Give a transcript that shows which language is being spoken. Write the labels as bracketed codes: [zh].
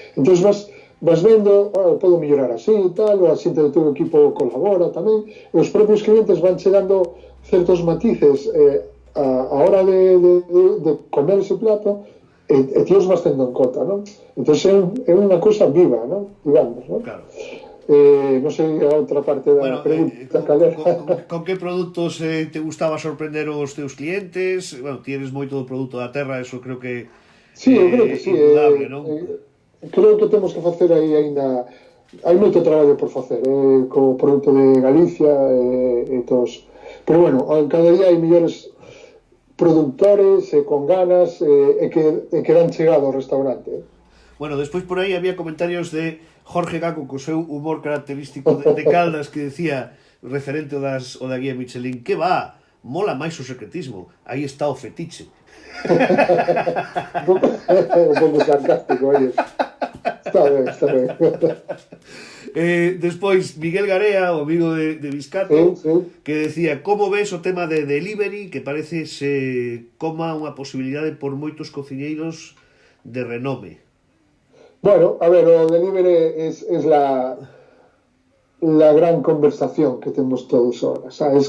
[gl] Entón vas vendo, podo mellorar así e tal, o a xente do teu equipo colabora tamén, e os propios clientes van che dando certos matices a hora de comer ese plato e ti os vas tendo en conta, non? Entón é unha cousa viva, non? Digamos, non? Claro. Non sei a outra parte da Bueno, pregunta, calera. con que produtos te gustaba sorprender os teus clientes? Bueno, tienes moito do produto da terra, eso creo que Sí, eu creo que sí. indudable, non? Creo que temos que facer aí aínda... Hai moito traballo por facer, co produto de Galicia e todos. Pero bueno, cada día hai millores productores con ganas que dan chegado ao restaurante. Bueno, despois por aí había comentarios de Jorge Gaco co seu humor característico de Caldas que decía, referente o da guía Michelin, que va, mola máis o secretismo, aí está o fetiche. Un pouco sarcástico, aí. Está ben, está ben. Despois, Miguel Garea, o amigo de Biscato, que decía, como ves o tema de delivery, que parece se coma unha posibilidade por moitos cociñeiros de renome. [es] Bueno, a ver, o delivery es la gran conversación que tenemos todos ahora, ¿sabes?